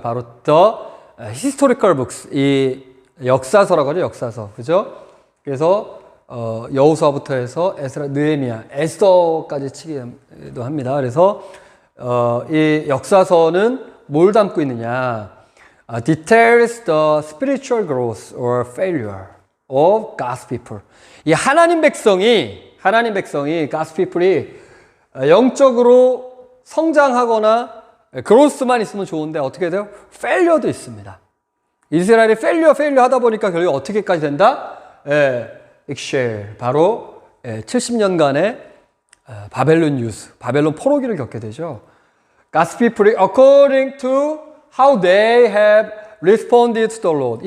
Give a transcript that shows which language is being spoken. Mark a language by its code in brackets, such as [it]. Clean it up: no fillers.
[ko] 바로 the historical books, 이 역사서라고 하죠, 역사서. 그죠? 그래서 여호수아부터 해서 에스라, 느헤미야, 에스더까지 치기도 합니다. 그래서 이 역사서는 뭘 담고 있느냐? [en] Details the spiritual growth or failure of God's people. [ko] 이 하나님 백성이 God's people이 영적으로 성장하거나 그로스만 있으면 좋은데 어떻게 돼요? 페일리어도 있습니다. 이스라엘이 페일리어 하다 보니까 결국 어떻게까지 된다? 익쉘, 바로 70년간의 바벨론 유스, 바벨론 포로기를 겪게 되죠. [en] God's people according to how they have responded to the Lord.